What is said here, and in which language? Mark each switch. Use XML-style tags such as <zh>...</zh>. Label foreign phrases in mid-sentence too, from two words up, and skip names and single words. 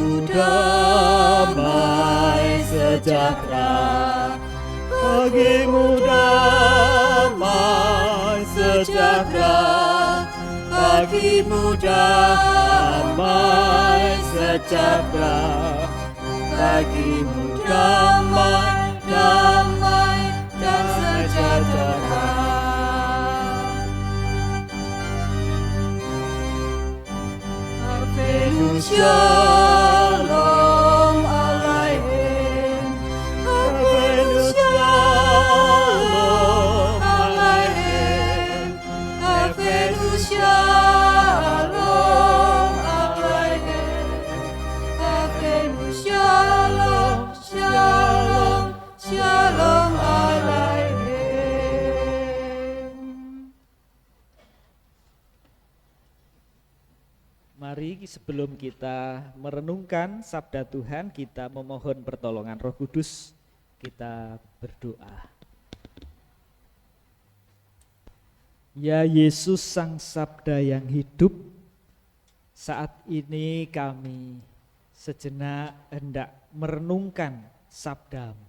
<id>damai sejahtera, bagimu damai sejahtera, bagimu damai sejahtera, bagimu damai, damai dan sejahtera.</id> <he>שלום עליכם, אבינו שלום עליכם, אבינו שלום עליכם, אבינו שלום, שלום, שלום עליכם.</he> <id>Mari sebelum kita merenungkan sabda Tuhan, kita memohon pertolongan Roh Kudus, kita berdoa. Ya Yesus Sang Sabda yang hidup, saat ini kami sejenak hendak merenungkan sabda-Mu.</id>